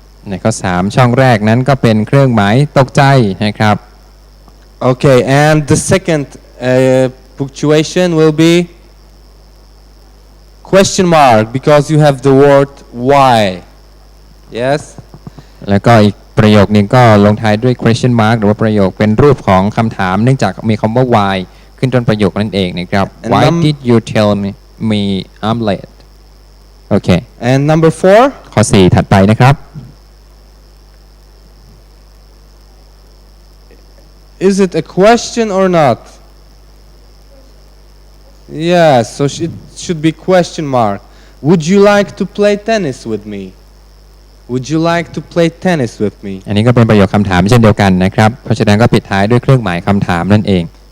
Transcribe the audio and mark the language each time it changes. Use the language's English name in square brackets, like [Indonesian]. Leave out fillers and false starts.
[Thai] ในข้อ3ช่องแรกนั้นก็เป็นเครื่องหมายตกใจนะครับ [English] Okay, and the second punctuation will be question mark because you have the word why. Yes? [Thai] แล้วก็อีกประโยคนึงก็ลงท้ายด้วย question mark หรือว่าประโยคเป็นรูปของคำถามเนื่องจากมีคำว่า why ขึ้นต้นประโยคนั่นเองนะครับ [English] Why did you tell me I'm late? [Thai] โอเค [English] And number 4? [Thai] ข้อ4ถัดไปนะครับ [English] Is it a question or not? Yes, so it should be question mark. Would you like to play tennis with me? Would you like to play tennis with me? [Thai] อันนี้ก็เป็นประโยคคำถามเช่นเดียวกันนะครับเพราะฉะนั้นก็ปิดท้ายด้วยเครื่องหมายคำถามนั่นเอง